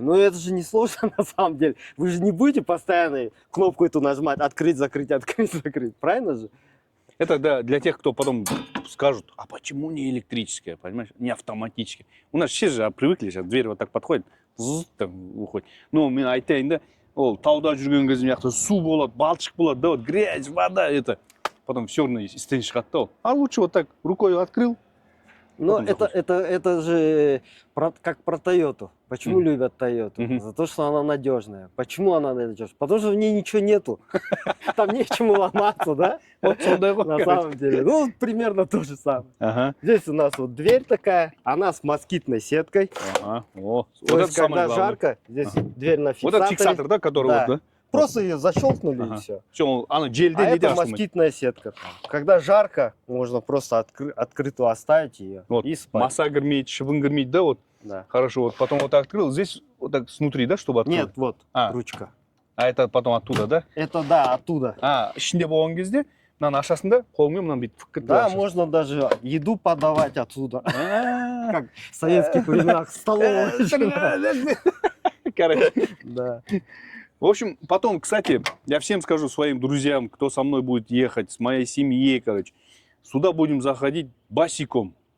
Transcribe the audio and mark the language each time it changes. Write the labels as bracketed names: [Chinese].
[Russian] Но это же не сложно на самом деле. Вы же не будете постоянно кнопку эту нажимать, открыть, закрыть, правильно же? Это да, для тех, кто потом скажут, а почему не электрическая, понимаешь, не автоматическая. У нас все же привыкли, сейчас дверь вот так подходит, там уходит. [Kazakh] Ну, мен айтайын да, ол тауда жүрген кезде мына жақта су болады, балшық болады, да, [Russian] вот грязь, вода, это. Потом все равно [Kazakh] істен шығады да ол. [Russian] А лучше вот так рукой открыл. Но это же как про Тойоту. Почему любят Тойоту? За то, что она надежная. Почему она надежная? Потому что в ней ничего нету. Там не к чему ломаться, да? Вот на самом деле. Ну, примерно то же самое. Ага. Здесь у нас вот дверь такая, она с москитной сеткой. Ага. О, то есть, когда жарко, здесь дверь на фиксаторе. Вот этот фиксатор, да, который да. Вот, да? Просто ее защелкнули и все. Все, она джельде А не это москитная сетка. Когда жарко, можно просто открытую оставить ее вот. и спать. [Kazakh] Маса кірмейді, шыбын кірмейді, да, вот. [Russian] Да. Хорошо, вот потом вот так открыл, здесь вот так снутри, да, чтобы открыть? Нет, вот ручка. А это потом оттуда, да? Это да, оттуда. [Kazakh] А, ішінде болған кезде, мынаны ашасың қолыңмен мынаны бүйтіп фыккытып [Russian] Да, [Kazakh] ашасың. [Russian] можно даже еду подавать отсюда. Как в советских временах столовая. Короче. Да. В общем, потом, кстати, я всем скажу, своим друзьям, кто со мной будет ехать, с моей семьей, короче, сюда будем заходить босиком.